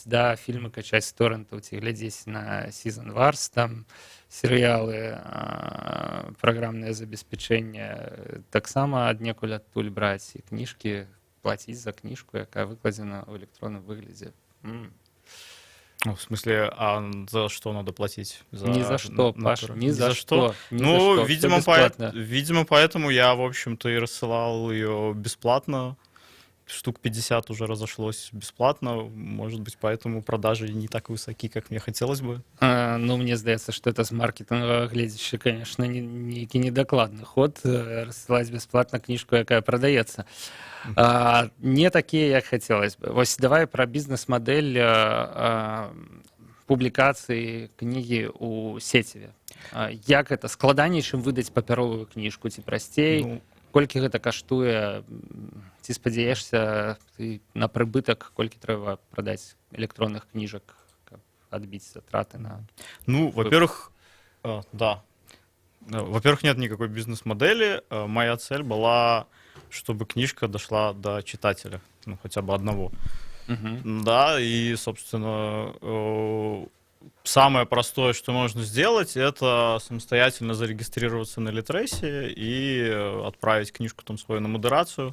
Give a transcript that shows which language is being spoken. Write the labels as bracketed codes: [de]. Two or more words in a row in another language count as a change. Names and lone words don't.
[be] Да, фільмы качаць з торрентаў ці глядзець на Season Wars, там серыялы, праграмнае забеспячэнне, таксама аднекуль адтуль браць і кніжкі, плаціць за кніжку, якая выкладзена ў электронным выглядзе. Ну, [ru] в смысле, а за что надо платить? Ни за что, Паша, ни за что. Ну, видимо, поэтому я, в общем-то, и рассылал ее бесплатно. Штук 50 уже разошлось бесплатно. Может быть, поэтому продажи не так высоки, как мне хотелось бы. [be] Ну, мне здаецца, [ru] что это [be] с маркетингового гледзяча, конечно, нейкі недокладны ход рассылаць бесплатно кніжку, якая продаецца. [ru] Не такие, як хотелось бы. [be] Вось давай про бізнес-мадэль публікацыі кнігі ў сеціве. Як это складаней, чым выдаць папяровую кніжку, ці прасцей? Ну, колькі гэта каштуе? Ці спадзяешся ты на прыбытак, колькі трэба прадаць электронных кніжак, каб адбіць затраты на... [ru] Ну, во-первых, да. Во-первых, нет никакой бизнес-модели. Моя цель была, чтобы книжка дошла до читателя, ну, хотя бы одного. Да, и, собственно, самое простое, что можно сделать, это самостоятельно зарегистрироваться на Литресе и отправить книжку там свою на модерацию.